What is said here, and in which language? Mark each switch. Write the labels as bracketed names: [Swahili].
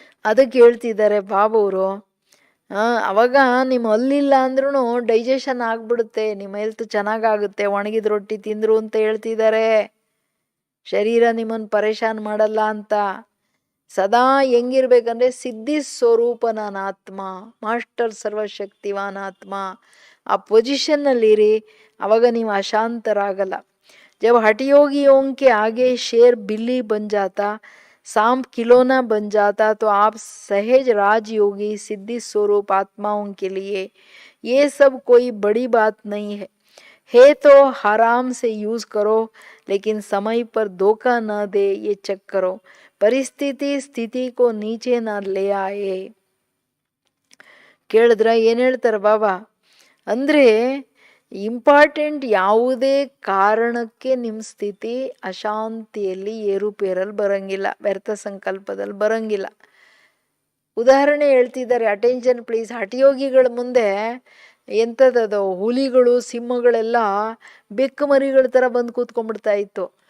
[Kannada] ಅದಕ್ಕೆ ಹೇಳ್ತಿದ್ದಾರೆ ಬಾಬವರು, ಅವಾಗ ನಿಮ್ಮ ಅಲ್ಲಿಲ್ಲ ಅಂದ್ರೂ ಡೈಜೆಷನ್ ಆಗಿಬಿಡುತ್ತೆ, ನಿಮ್ಮ ಹೆಲ್ತ್ ಚೆನ್ನಾಗಾಗುತ್ತೆ ಒಣಗಿದ ರೊಟ್ಟಿ ತಿಂದರು ಅಂತ ಹೇಳ್ತಿದ್ದಾರೆ. ಶರೀರ ನಿಮ್ಮನ್ನು ಪರೇಶಾನ್ ಮಾಡಲ್ಲ ಅಂತ. ಸದಾ ಹೆಂಗಿರ್ಬೇಕಂದ್ರೆ ಸಿದ್ಧಿ ಸ್ವರೂಪನಾನ ಆತ್ಮ, ಮಾಸ್ಟರ್ ಸರ್ವಶಕ್ತಿವಾನ್ ಆತ್ಮ, ಆ ಪೊಸಿಷನ್ನಲ್ಲಿರಿ. ಅವಾಗ ನೀವು ಅಶಾಂತರಾಗಲ್ಲ. [Hindi] जब हठयोगियों के आगे शेर बिल्ली बन जाता, सांप खिलौना बन जाता, तो आप सहज राजयोगी सिद्धि स्वरूप आत्माओं के लिए ये सब कोई बड़ी बात नहीं है तो आराम से यूज करो, लेकिन समय पर धोखा न दे, ये चेक करो, ಪರಿಸ್ಥಿತಿ ಸ್ಥಿತಿ ಕೋ ನೀಚೆ ನ ಲೇ ಆಯೆ. [Kannada] ಕೇಳಿದ್ರ ಏನು ಹೇಳ್ತಾರೆ ಬಾಬಾ ಅಂದರೆ, ಇಂಪಾರ್ಟೆಂಟ್ ಯಾವುದೇ ಕಾರಣಕ್ಕೆ ನಿಮ್ಮ ಸ್ಥಿತಿ ಅಶಾಂತಿಯಲ್ಲಿ ಏರುಪೇರಲ್ಲಿ ಬರಂಗಿಲ್ಲ, ವ್ಯರ್ಥ ಸಂಕಲ್ಪದಲ್ಲಿ ಬರಂಗಿಲ್ಲ. ಉದಾಹರಣೆ ಹೇಳ್ತಿದ್ದಾರೆ, ಅಟೆನ್ಷನ್ ಪ್ಲೀಸ್. ಹಠಯೋಗಿಗಳ ಮುಂದೆ ಎಂಥದ್ದು ಹುಲಿಗಳು ಸಿಂಹಗಳೆಲ್ಲ ಬೆಕ್ಕು ಮರಿಗಳ ಥರ ಬಂದು ಕೂತ್ಕೊಂಡ್ಬಿಡ್ತಾ ಇತ್ತು.